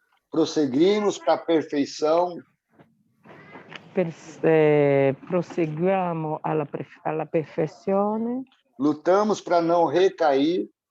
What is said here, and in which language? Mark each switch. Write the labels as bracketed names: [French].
[Portuguese] prosseguimos para a perfeição, [Italian] proseguiamo alla perfezione, [Portuguese] lutamos para não recair,